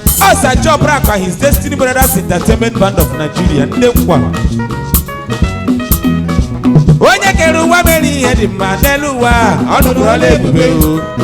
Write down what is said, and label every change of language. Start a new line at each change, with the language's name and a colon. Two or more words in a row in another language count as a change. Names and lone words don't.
English: Osa Job Rakwa, his Destiny Brothers Entertainment Band of Nigeria,
Igbo: ndị nkwa. Onye kere ụwa mere ihe dị mma n'elu ụwa, ọ nụrụ ọla ebube o.